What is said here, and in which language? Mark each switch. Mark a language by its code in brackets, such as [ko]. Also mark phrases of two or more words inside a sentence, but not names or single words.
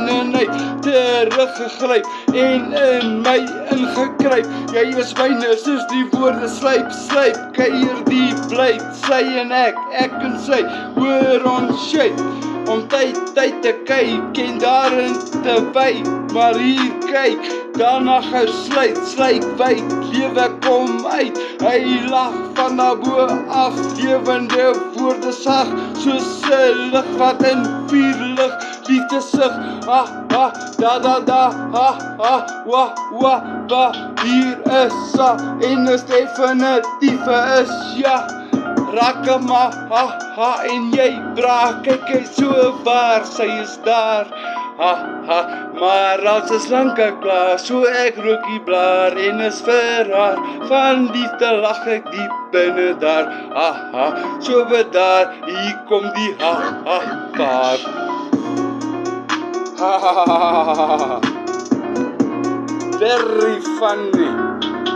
[af] en uit, teruggegryp, en in my ingekryp, jy is myne, soos die woorde slyp, keier die blyp, sy en ek en sy, hoor ons skyp, om tyd te kyk, en daarin te wyk, maar hier kyk, daarna gesluit, wyk, lewe kom uit, hy lag van daarbo af, lewende woorde sag, soos 'n lig wat in vuur lig, liefde sig, ha ha, da da da, ha ha, wa wa wa, hier is sa, en is definitief is ja, Rakama, ha ha, en jy bra, kyk hy so waar, sy is daar, ha ha, maar als is lanke klaar, so ek rookie blaar, en is vir haar, van liefde lag ek diep binne daar, ha ha, so bedaar, hier kom die ha ha, vaar, ha ha ha ha ha ha, [en] very funny.